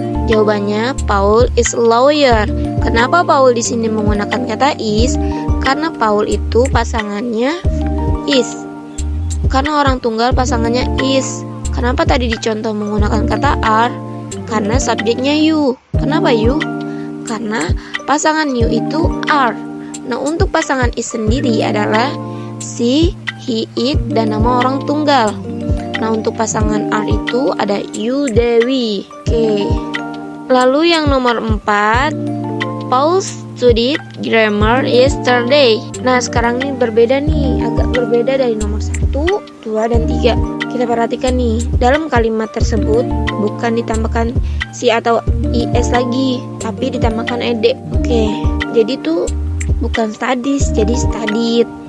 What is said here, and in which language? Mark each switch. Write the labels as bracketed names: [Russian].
[Indonesian] Jawabannya, [English] Paul is a lawyer. [Indonesian] Kenapa Paul di sini menggunakan kata is? Karena Paul itu pasangannya is. Karena orang tunggal pasangannya is. Kenapa tadi dicontoh menggunakan kata are? Karena subjeknya you. Kenapa you? Karena pasangan you itu are. Nah, untuk pasangan is sendiri adalah she, he, it, dan nama orang tunggal. Nah, untuk pasangan are itu ada you, Dewi. Oke. Lalu yang nomor 4, [English] Paul studied grammar yesterday. [Indonesian] Nah, sekarang ini berbeda nih, agak berbeda dari nomor 1, 2, dan 3. Kita perhatikan nih, dalam kalimat tersebut bukan ditambahkan si atau is lagi, tapi ditambahkan ed. Oke, jadi itu bukan studies, jadi studied.